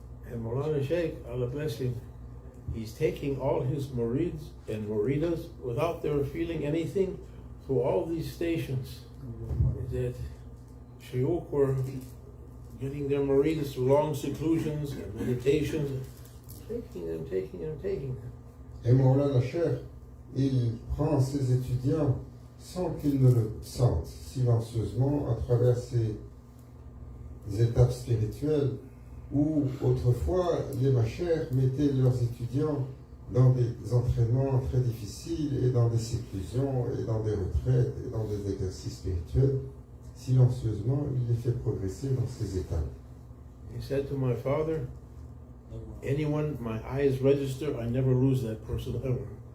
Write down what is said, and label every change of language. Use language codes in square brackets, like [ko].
[en] And Maulana Sheikh, Allah bless him, he's taking all his murids and muridas without their feeling anything through all these stations. That Shuyukh were getting their murids through long seclusions and meditations, taking them. [fr] Et Maulana Cheikh, il prend ses étudiants sans qu'ils ne le sentent, silencieusement à travers ces étapes spirituelles où autrefois les machères mettaient leurs étudiants dans des entraînements très difficiles et dans des séclusions et dans des retraites et dans des exercices spirituels. Silencieusement, il les fait progresser dans ces étapes. [en] He said to my father, anyone my eyes register, I never lose that person ever.